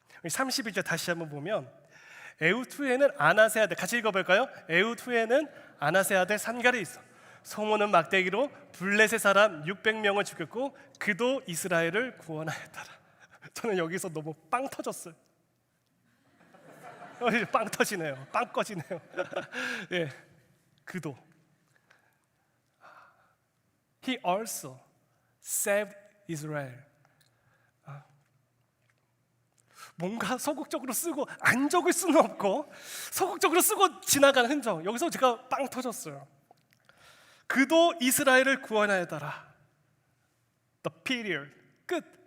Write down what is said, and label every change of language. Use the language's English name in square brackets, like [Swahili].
[Korean] 31절 다시 한번 보면, 에훗 후에는 아나세 아들, 같이 읽어볼까요? 에훗 후에는 아나세 아들 삼갈이 있어 소모는 막대기로 블레셋 사람 600명을 죽였고 그도 이스라엘을 구원하였더라. 저는 여기서 너무 빵 터졌어요. 빵 터지네요. 빵 꺼지네요. 예, 그도 [English] He also saved Israel. [Korean] 뭔가 소극적으로 쓰고 안 적을 수는 없고 소극적으로 쓰고 지나가는 흔적, 여기서 제가 빵 터졌어요. 그도 이스라엘을 구원하였더라. [English] The period. [Korean] 끝.